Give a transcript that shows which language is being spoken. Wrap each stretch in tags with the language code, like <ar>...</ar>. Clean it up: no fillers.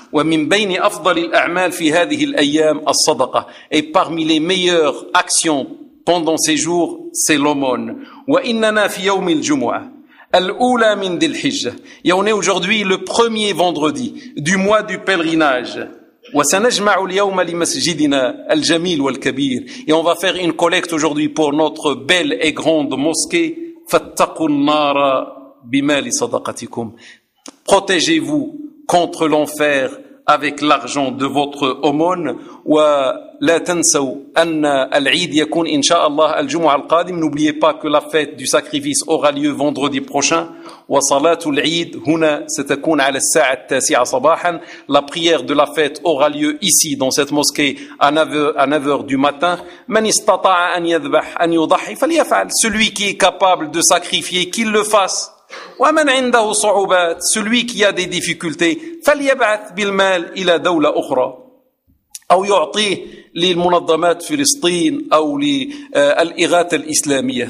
<ar>ومن بين أفضل الأعمال في هذه الأيام الصدقة.</ar> <fr>Et parmi les meilleures actions pendant ces jours, c'est l'aumône.</fr> <ar>وإننا في يوم الجمعة الأولى من ذي الحجة.</ar> <fr>Et on est aujourd'hui le premier vendredi du mois du pèlerinage.</fr> <ar>وسنجمع اليوم لمسجدنا الجميل والكبير.</ar> <fr>Et on va faire une collecte aujourd'hui pour notre belle et grande mosquée.</fr> <ar>فاتقوا النار بمال صدقتكم.</ar> <fr>Protégez-vous contre l'enfer avec l'argent de votre aumône.</fr> <ar>ولا تنسوا أن العيد يكون إن شاء الله الجمعة القادم.</ar> <fr>N'oubliez pas que la fête du sacrifice aura lieu vendredi prochain.</fr> <ar>وصلاة العيد هنا ستكون على الساعة التاسعة صباحا.</ar> <fr>La prière de la fête aura lieu ici dans cette mosquée à 9h du matin.</fr> <ar>من استطاع أن يذبح أن يضحي فليفعل.</ar> <fr>Celui qui est capable de sacrifier, qu'il le fasse.</fr> <ar>ومن عنده صعوبات,</ar> <fr>celui qui a des difficultés,</fr> <ar>فليبعث بالمال إلى دولة أخرى أو يعطيه للمنظمات فلسطين أو للإغاثة الإسلامية.</ar>